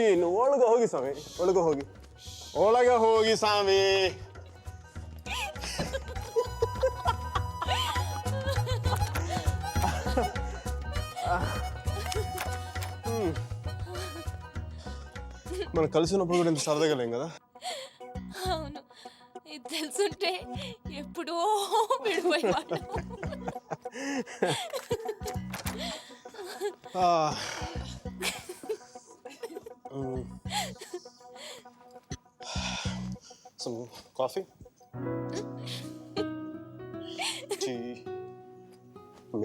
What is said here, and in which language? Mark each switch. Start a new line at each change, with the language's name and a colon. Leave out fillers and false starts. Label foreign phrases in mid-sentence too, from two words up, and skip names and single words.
Kannada: ಇನ್ನು ಒಳಗೆ ಹೋಗಿ ಸ್ವಾಮಿ, ಒಳಗೆ ಹೋಗಿ, ಒಳಗೆ ಹೋಗಿ ಸ್ವಾಮಿ.
Telugu: మనం కలిసినప్పుడు కూడా ఇంత సరదాగా లేం కదా. అవును, ఇది తెలుసుంటే ఎప్పుడో విడిపోయేవాళ్ళం.
English: Some coffee? Tea? Me?